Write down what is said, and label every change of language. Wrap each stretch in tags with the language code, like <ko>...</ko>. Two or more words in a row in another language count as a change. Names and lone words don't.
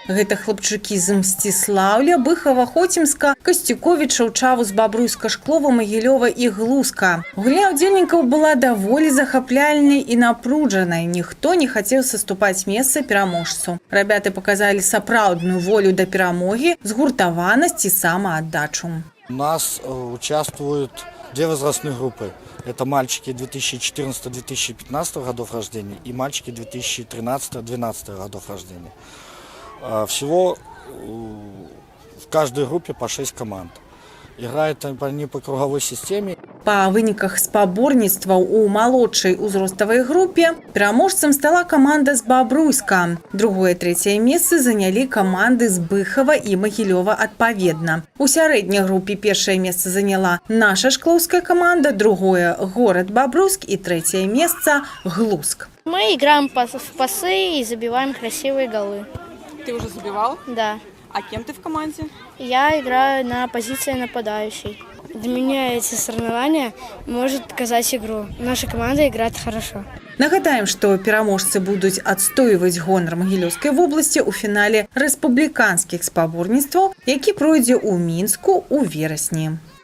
<be>Гэта хлапчукі з Мсціслаўля, Быхова, Хоцімска, Касцюковіча, Чавус, Бабруйска, Шклова, Магілёва і Глузка. Гульня ўдзельнікаў была даволі захапляльнай і напружанай. Ніхто не хацеў саступаць месца пераможцу. Рабяты паказалі сапраўдную волю да перамогі, згуртаванасць і самааддачу.</be> <ru>У нас участвуют две возрастные группы. Это мальчики 2014-2015 годов рождения и мальчики 2013-2012 годов рождения. Всего в каждой группе по 6 команд. Играют они по круговой системе.</ru> <be>Па выніках спаборніцтваў у малодшай узроставай групе пераможцам стала каманда з Бабруйска. Другое, трэцяе месцы занялі каманды з Быхова і Магілёва адпаведна. У сярэдняй групе першае месца заняла наша шклоўская команда, другое –</be> <ru>город Бобруйск и третье место</ru> <be>– Глузк.</be> <ru>Мы играем в пасы и забиваем красивые голы. Ты уже забивал? Да. А кем ты в команде? Я играю на позиции нападающей. Для меня эти соревнования может показать игру. Наша команда играет хорошо.</ru> <be>Нагадаем, што пераможцы будуць адстойваць гонар Магілёўскай вобласці ў фінале рэспубліканскіх спаборніцтваў, які пройдзе ў Мінску ў верасні.</be>